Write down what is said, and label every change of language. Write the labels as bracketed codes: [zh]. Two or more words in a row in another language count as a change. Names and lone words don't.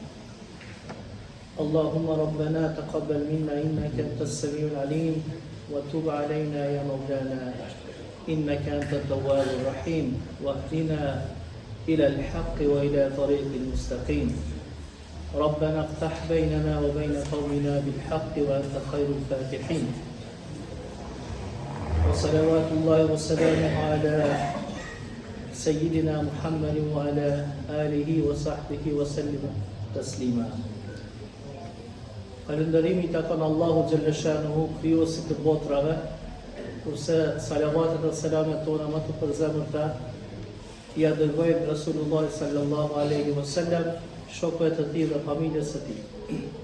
[ar] اللهم ربنا تقبل منا إنك أنت السميع العليم وتب علينا يا مولانا إنك أنت التواب الرحيم واهدنا إلى الحق وإلى طريق المستقيم ربنا افتح بيننا وبين قومنا بالحق وأنت خير الفاتحين وصلوات الله وسلامه على سيدنا محمد وعلى آله وصحبه وسلم تسليما. [sq] Falëndërimi i takon Allahu [ar] جل شأنه, [sq] krijuesit të botrave, kurse salavatet dhe selamet tona më të përzemërta i dërgojmë [ar] رسول الله صلى الله عليه وسلم, [sq] shokëve të tij dhe familjes së tij.